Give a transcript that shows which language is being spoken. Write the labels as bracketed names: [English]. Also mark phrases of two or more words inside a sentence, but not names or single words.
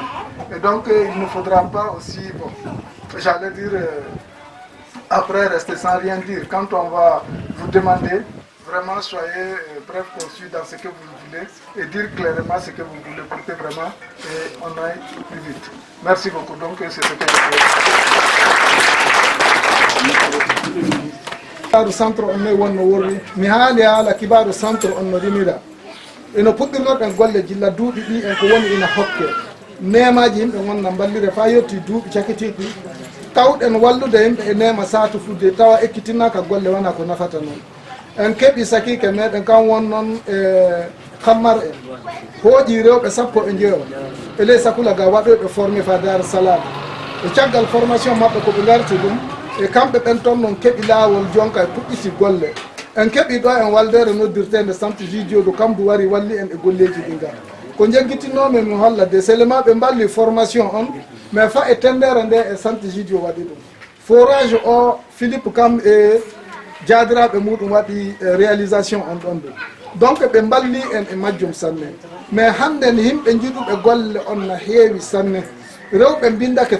[French] Et donc il ne faudra pas aussi, bon, j'allais dire, après rester sans rien dire. Quand on va vous demander, vraiment soyez bref, conçus dans ce que vous voulez et dire clairement ce que vous voulez pour que vraiment on aille plus vite. Merci beaucoup. Donc c'est ce que je veux. [Fula] Kibaru centre on ne wonno worri mi haali haala kibaru centre on no rimira eno puɗɗirnoɗen golle jilla duuɓi ɗi en ko woni ina hokke nemaji yimɓe gonna ballire fa yetti duuɓi cakitiɗi tawɗen wallude yimɓe e nema satu fudde tawa ekkitinaka golle wona ko nafata noon en keeɓi sakike meɗen kan won noon e kammar en hooƴi rewɓe 10 e ley sakula ga waɗoɓe formé fa dar salam e caggal formation maɓɓe koɓe garti ɗum e kamɓe ɓen toon noon keeɓi laawol jonka e puɗɗiti golle en keeɓi ɗo en waldere noddirtede centre jidioɗo kamdu wari walli en e golleji ɗi ngar ko jagguitinomi mi holla de seulement ɓe mballi formation on mais fa e tendere nde e centre jidio waɗi ɗum forage o philippe kam e jaadiraɓe muɗum waɗi réalisation on ɗon ɗum donc ɓe mballi en e majjum sanne mais hannden yimɓe jiɗuɓe golle on no heewi sanne rewɓe bindake